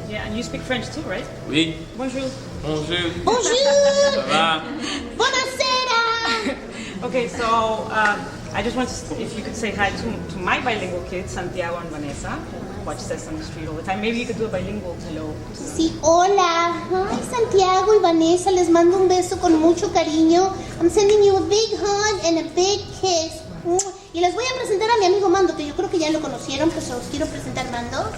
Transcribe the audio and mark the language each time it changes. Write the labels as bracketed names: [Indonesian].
[English] Yeah, and you speak French too, right? [French] Oui. Bonjour. Bonjour. Bonjour. Ça va? [Italian] Buonasera. [English] Okay, so I just want to, if you could say hi to my bilingual kids, Santiago and Vanessa, who watch Sesame Street all the time. Maybe you could do a bilingual hello. [Spanish] Sí, hola. Hi, Santiago y Vanessa. Les mando un beso con mucho cariño. [English] I'm sending you a big hug and a big kiss. [Spanish] Y les voy a presentar a mi amigo Mando, que yo creo que ya lo conocieron, pero se los quiero presentar, Mando.